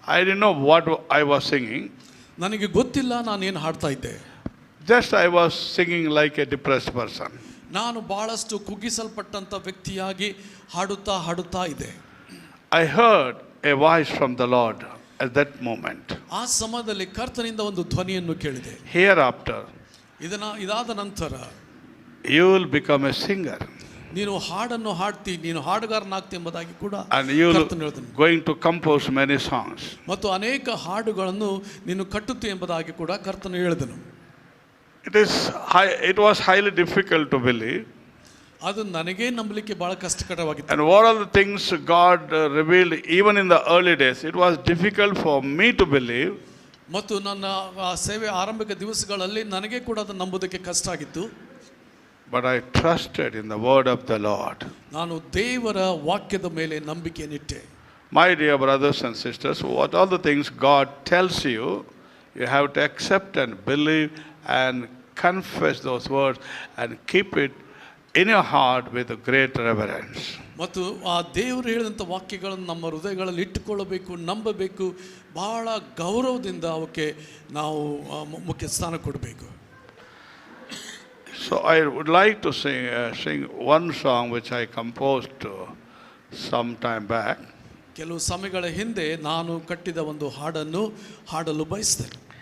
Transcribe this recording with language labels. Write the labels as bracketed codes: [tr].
[en] I didn't know what I was singing. [kn] ನನಗೆ ಗೊತ್ತಿಲ್ಲ ನಾನು ಏನು ಹಾಡ್ತಾ ಇದ್ದೆ. [en] Just I was singing like a depressed person. [kn] ನಾನು ಬಹಳಷ್ಟು ಕುಗ್ಗಿಸಲ್ಪಟ್ಟಂಥ ವ್ಯಕ್ತಿಯಾಗಿ ಹಾಡುತ್ತಾ ಇದ್ದೆ. [en] I heard a voice from the Lord at that moment. [kn] ಆ ಸಮಯದಲ್ಲಿ ಕರ್ತನಿಂದ ಒಂದು ಧ್ವನಿಯನ್ನು ಕೇಳಿದೆ. [en] Hereafter, [kn] ಇದಾದ ನಂತರ [en] you will become a singer. [kn] ನೀನು ಹಾಡನ್ನು ಹಾಡ್ತಿ, ನೀನು ಹಾಡುಗಾರನಾಗ್ತಿ ಎಂಬುದಾಗಿ ಕೂಡ [en] And you will [kn] ಕರ್ತನು ಹೇಳಿದನು. [en] going to compose many songs. [kn] ಮತ್ತು ಅನೇಕ ಹಾಡುಗಳನ್ನು ನೀನು ಕಟ್ಟುತ್ತಿ ಎಂಬುದಾಗಿ ಕೂಡ ಕರ್ತನು ಹೇಳಿದನು. [en] It was highly difficult to believe. [kn] ಅದು ನನಗೆ ನಂಬಲಿಕ್ಕೆ ಬಹಳ ಕಷ್ಟಕರವಾಗಿತ್ತು. [en] And what are the things God revealed even in the early days? It was difficult for me to believe. [kn] ಮತ್ತು ನನ್ನ ಸೇವೆ ಆರಂಭಿಕ ದಿವಸಗಳಲ್ಲಿ ನನಗೆ ಕೂಡ ಅದನ್ನು ನಂಬುವುದಕ್ಕೆ ಕಷ್ಟ ಆಗಿತ್ತು. [en] But I trusted in the word of the Lord. [kn] ನಾನು ದೇವರ ವಾಕ್ಯದ ಮೇಲೆ ನಂಬಿಕೆಯನ್ನಿಟ್ಟೆ. [en] My dear brothers and sisters, what all the things God tells you, you have to accept and believe and confess those words and keep it in your heart with a great reverence. [kn] ಮತ್ತು ಆ ದೇವರು ಹೇಳಿದಂಥ ವಾಕ್ಯಗಳನ್ನು ನಮ್ಮ ಹೃದಯಗಳಲ್ಲಿ ಇಟ್ಟುಕೊಳ್ಳಬೇಕು, ನಂಬಬೇಕು, ಬಹಳ ಗೌರವದಿಂದ ಅವಕ್ಕೆ ನಾವು ಮುಖ್ಯ ಸ್ಥಾನ ಕೊಡಬೇಕು. [en] So I would like to sing one song which I composed some time back. [kn] ಕೆಲವು ಸಮಯಗಳ ಹಿಂದೆ ನಾನು ಕಟ್ಟಿದ ಒಂದು ಹಾಡನ್ನು ಹಾಡಲು ಬಯಸ್ತೇನೆ.